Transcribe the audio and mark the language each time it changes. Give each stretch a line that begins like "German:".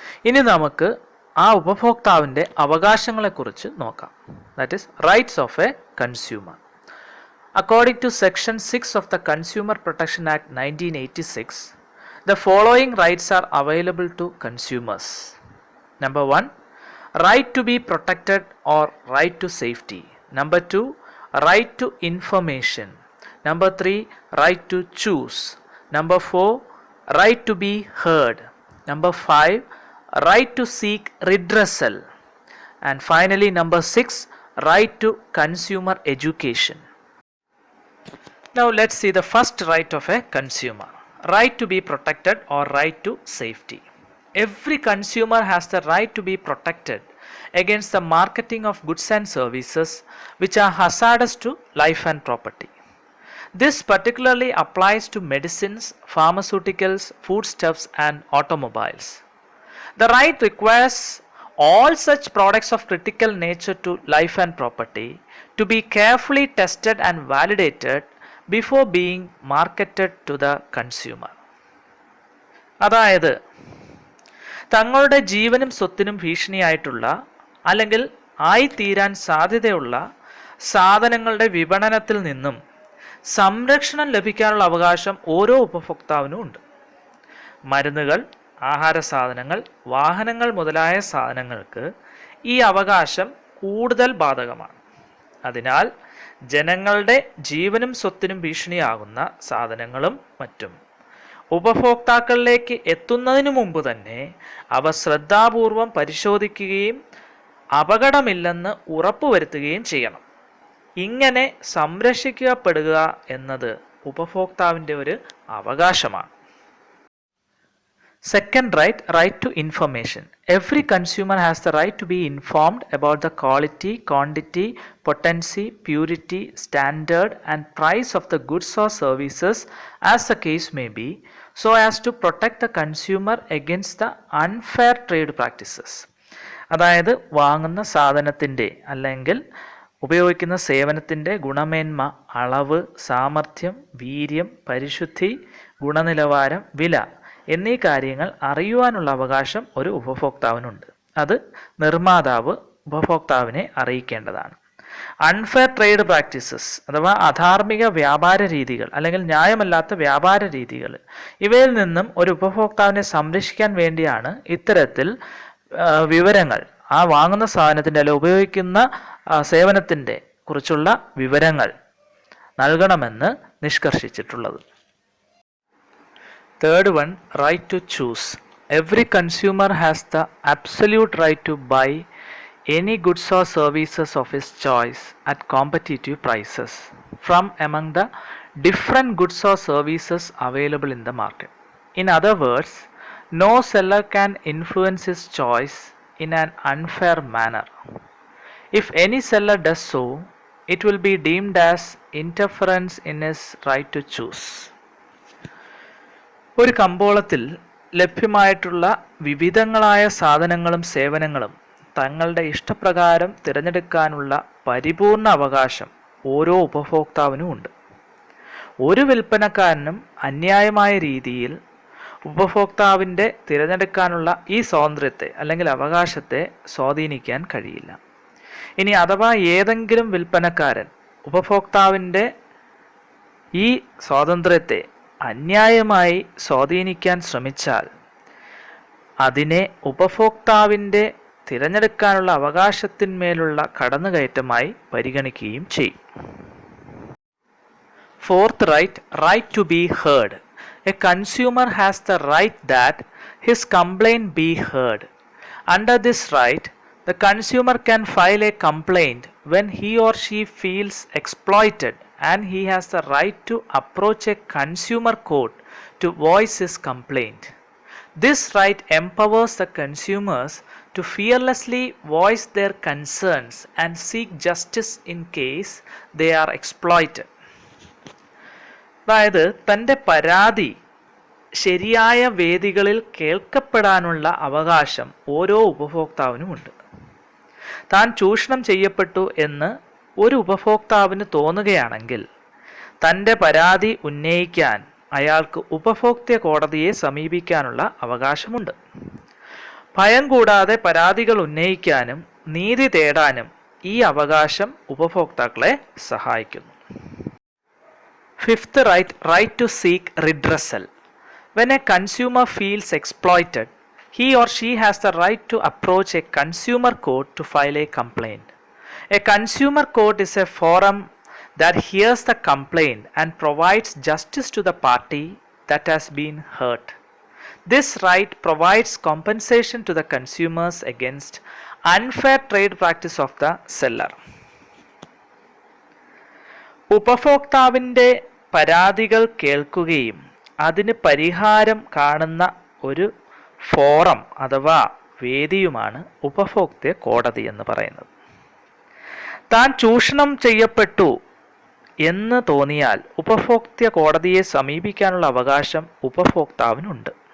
Malayalam: ഇനി നമുക്ക് ആ ഉപഭോക്താവിൻ്റെ അവകാശങ്ങളെക്കുറിച്ച് നോക്കാം.
English: That is rights of a consumer. According to section 6 of the consumer protection act 1986, the following rights are available to consumers. Number 1, right to be protected or right to safety. Number 2, right to information. Number 3, right to choose. Number 4, right to be heard. Number 5, right to seek redressal. And finally, number 6, right to consumer education. Now let's see the first right of a consumer. Right to be protected or right to safety. Every consumer has the right to be protected against the marketing of goods and services which are hazardous to life and property. This particularly applies to medicines, pharmaceuticals, foodstuffs and automobiles. The right requires all such products of critical nature to life and property to be carefully tested and validated before being marketed to the consumer.
Malayalam: അതായത് തങ്ങളുടെ ജീവനും സ്വത്തിനും ഭീഷണിയായിട്ടുള്ള അല്ലെങ്കിൽ ആയിത്തീരാൻ സാധ്യതയുള്ള സാധനങ്ങളുടെ വിപണനത്തിൽ നിന്നും സംരക്ഷണം ലഭിക്കാനുള്ള അവകാശം ഓരോ ഉപഭോക്താവിനും ഉണ്ട്. മരുന്നുകൾ, ആഹാര സാധനങ്ങൾ, വാഹനങ്ങൾ മുതലായ സാധനങ്ങൾക്ക് ഈ അവകാശം കൂടുതൽ ബാധകമാണ്. അതിനാൽ ജനങ്ങളുടെ ജീവനും സ്വത്തിനും ഭീഷണിയാകുന്ന സാധനങ്ങളും മറ്റും ഉപഭോക്താക്കളിലേക്ക് എത്തുന്നതിനു മുമ്പ് തന്നെ അവ ശ്രദ്ധാപൂർവം പരിശോധിക്കുകയും അപകടമില്ലെന്ന് ഉറപ്പുവരുത്തുകയും ചെയ്യണം. ഇങ്ങനെ സംരക്ഷിക്കപ്പെടുക എന്നത് ഉപഭോക്താവിൻ്റെ ഒരു അവകാശമാണ്.
English: Second right, right to information. Every consumer has the right to be informed about the quality, quantity, potency, purity, standard and price of the goods or services as the case may be, so as to protect the consumer against the unfair trade practices.
Malayalam: അതായത് വാങ്ങുന്ന സാധനത്തിൻ്റെ അല്ലെങ്കിൽ ഉപയോഗിക്കുന്ന സേവനത്തിൻ്റെ ഗുണമേന്മ, അളവ്, സാമർഥ്യം, വീര്യം, പരിശുദ്ധി, ഗുണനിലവാരം, വില എന്നീ കാര്യങ്ങൾ അറിയുവാനുള്ള അവകാശം ഒരു ഉപഭോക്താവിനുണ്ട്. അത് നിർമ്മാതാവ് ഉപഭോക്താവിനെ അറിയിക്കേണ്ടതാണ്. അൺഫെയർ ട്രേഡ് പ്രാക്ടീസസ് അഥവാ അധാർമിക വ്യാപാര രീതികൾ അല്ലെങ്കിൽ ന്യായമല്ലാത്ത വ്യാപാര രീതികൾ, ഇവയിൽ നിന്നും ഒരു ഉപഭോക്താവിനെ സംരക്ഷിക്കാൻ വേണ്ടിയാണ് ഇത്തരത്തിൽ വിവരങ്ങൾ, ആ വാങ്ങുന്ന സാധനത്തിൻ്റെ അല്ലെങ്കിൽ ഉപയോഗിക്കുന്ന സേവനത്തിൻ്റെ കുറിച്ചുള്ള വിവരങ്ങൾ നൽകണമെന്ന് നിഷ്കർഷിച്ചിട്ടുള്ളത്.
English: Third one, right to choose. Every consumer has the absolute right to buy any goods or services of his choice at competitive prices. from among the different goods or services available in the market. In other words, no seller can influence his choice in an unfair manner. If any seller does so, it will be deemed as interference in his right to choose.
Malayalam: ഒരു കമ്പോളത്തിൽ ലഭ്യമായിട്ടുള്ള വിവിധങ്ങളായ സാധനങ്ങളും സേവനങ്ങളും തങ്ങളുടെ ഇഷ്ടപ്രകാരം തിരഞ്ഞെടുക്കാനുള്ള പരിപൂർണ അവകാശം ഓരോ ഉപഭോക്താവിനും ഉണ്ട്. ഒരു വിൽപ്പനക്കാരനും അന്യായമായ രീതിയിൽ ഉപഭോക്താവിൻ്റെ തിരഞ്ഞെടുക്കാനുള്ള ഈ സ്വാതന്ത്ര്യത്തെ അല്ലെങ്കിൽ അവകാശത്തെ സ്വാധീനിക്കാൻ കഴിയില്ല. ഇനി അഥവാ ഏതെങ്കിലും വിൽപ്പനക്കാരൻ ഉപഭോക്താവിൻ്റെ ഈ സ്വാതന്ത്ര്യത്തെ അന്യായമായി സ്വാധീനിക്കാൻ ശ്രമിച്ചാൽ അതിനെ ഉപഭോക്താവിൻ്റെ തിരഞ്ഞെടുക്കാനുള്ള അവകാശത്തിന്മേലുള്ള കടന്നുകയറ്റമായി പരിഗണിക്കുകയും ചെയ്യും.
English: Fourth right, right to be heard. A consumer has the right that his complaint be heard. Under this right, the consumer can file a complaint when he or she feels exploited, and he has the right to approach a consumer court to voice his complaint. This right empowers the consumers to fearlessly voice their concerns and seek justice in case they are exploited.
Malayalam: അതായത് തൻ്റെ പരാതി ശരിയായ വേദികളിൽ കേൾക്കപ്പെടാനുള്ള അവകാശം ഓരോ ഉപഭോക്താവിനുമുണ്ട്. താൻ ചൂഷണം ചെയ്യപ്പെട്ടു എന്ന് ഒരു ഉപഭോക്താവിന് തോന്നുകയാണെങ്കിൽ തൻ്റെ പരാതി ഉന്നയിക്കാൻ അയാൾക്ക് ഉപഭോക്തൃ കോടതിയെ സമീപിക്കാനുള്ള അവകാശമുണ്ട്. ഭയം കൂടാതെ പരാതികൾ ഉന്നയിക്കാനും നീതി തേടാനും ഈ അവകാശം ഉപഭോക്താക്കളെ സഹായിക്കുന്നു.
English: Fifth right, right to seek redressal. When a consumer feels exploited, he or she has the right to approach a consumer court to file a complaint. A consumer court is a forum that hears the complaint and provides justice to the party that has been hurt. This right provides compensation to the consumers against unfair trade practice of the seller.
Malayalam: ഉപഭോക്താവിൻ്റെ പരാതികൾ കേൾക്കുകയും അതിന് പരിഹാരം കാണുന്ന ഒരു forum അഥവാ വേദിയുമാണ് ഉപഭോക്തൃ കോടതി എന്ന് പറയുന്നത്. താൻ ചൂഷണം ചെയ്യപ്പെട്ടു എന്ന് തോന്നിയാൽ ഉപഭോക്തൃ കോടതിയെ സമീപിക്കാനുള്ള അവകാശം ഉപഭോക്താവിനുണ്ട്.